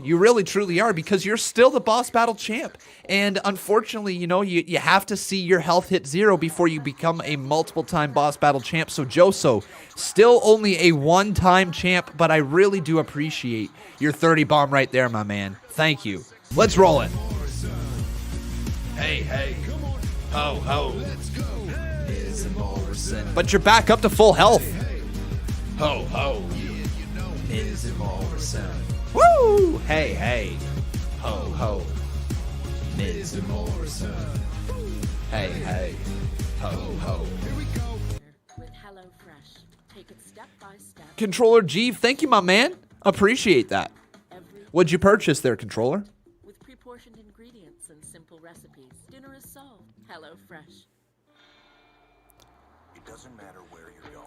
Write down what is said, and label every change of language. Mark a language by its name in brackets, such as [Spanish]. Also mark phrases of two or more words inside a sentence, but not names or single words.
[English] You really, truly are, because you're still the Boss Battle Champ. And unfortunately, you know, you have to see your health hit 0 before you become a multiple-time Boss Battle Champ. So, Joso, still only a one-time champ, but I really do appreciate your 30 bomb right there, my man. Thank you. Let's roll it. Hey, hey. Ho, ho. But you're back up to full health. Ho, ho. Woo! Hey, hey. Ho, ho. Miz and Morrison. Hey, hey. Ho, ho. Here we go. With HelloFresh. Take it step by step. Controller G, thank you, my man. Appreciate that. What'd you purchase there, Controller? With pre-portioned ingredients and simple recipes, dinner is solved. HelloFresh. It doesn't matter where you're going.